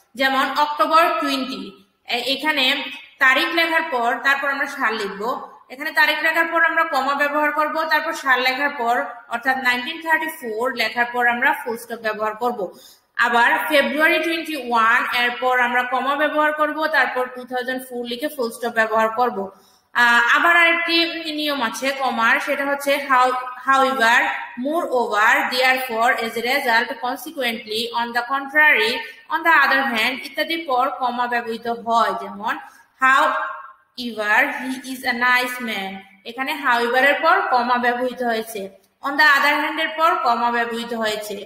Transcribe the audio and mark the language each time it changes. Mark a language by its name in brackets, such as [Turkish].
[Bangla] যেমন অক্টোবর 20, এখানে তারিখ লেখার পর তারপর আমরা সাল লিখবো। এখানে তারিখ লেখার পর আমরা কমা ব্যবহার করব, তারপর সাল লেখার পর অর্থাৎ 1934 লেখার পর আমরা ফুল স্টপ ব্যবহার করব। আবার ফেব্রুয়ারি 21 এরপর আমরা কমা ব্যবহার করব, তারপর 2004 লিখে ফুল স্টপ ব্যবহার করব। আবার আরেকটি নিয়ম আছে কমার, সেটা হচ্ছে [English] however, moreover, therefore, as a result, consequently, on the contrary, on the other hand [Bangla] ইত্যাদির পর কমা ব্যবহৃত হয়। যেমন [English] however he is a nice man, [Bangla] এখানে however এর পর কমা ব্যবহৃত হয়েছে। [English] on the other hand [Bangla] এর পর কমা ব্যবহৃত হয়েছে।